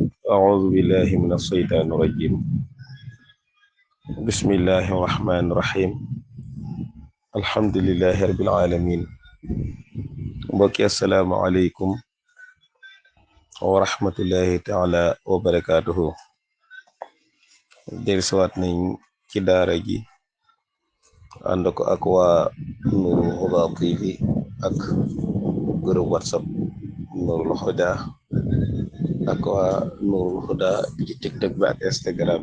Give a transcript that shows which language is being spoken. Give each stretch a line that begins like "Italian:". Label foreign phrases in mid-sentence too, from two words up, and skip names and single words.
Arabic: أعوذ بالله من الشيطان الرجيم بسم الله الرحمن الرحيم الحمد لله رب العالمين mbokki السلام عليكم ورحمة الله تعالى وبركاته
Wolof: dellusiwaat nañ ci daara ji ànd ko ak waa Nourul Huda TV ak groupe WhatsApp Nourul Huda ak waa Nourul Huda ci TikTok bi ak Instagram